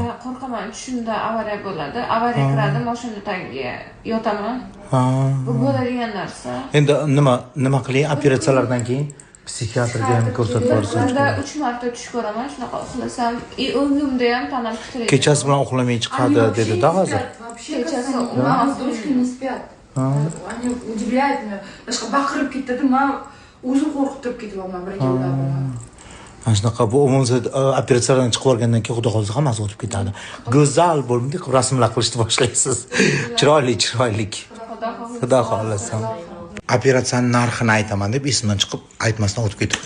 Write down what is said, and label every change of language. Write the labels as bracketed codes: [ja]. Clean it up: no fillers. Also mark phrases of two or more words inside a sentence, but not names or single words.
[uz] Qo'rqaman, tushimda avariya bo'ladi. Avariya kiradi, mashina tagiga yotaman. Bu bo'ladigan narsa. Endi nima qiling? Operatsiyalardan keyin psixiatrga ham ko'rsatib borsangiz. Menda 3 marta tush ko'raman, shunaqa uxlasam, o'ngimda ham tanam titraydi. Kechasi bilan uxlamay chiqadi dedi-da hozir. Kechasi [ru] мама с дочкой не спят. Они удивляют меня. [uz] Boshqa baqirib ketadi, men o'zim qo'rqib turib ketyapman birinchidan. Mana shunaqa bu umuman operatsiyadan chiqib olgandan keyin xudo xolsa hammasi o'tib ketadi. Go'zal bo'lmaydi, rasmlar qilishni boshlaysiz. Chiroyli. Xudo xolasa. operatsiyaning narxini aytaman deb esimdan chiqib aytmasdan o'tib ketibman.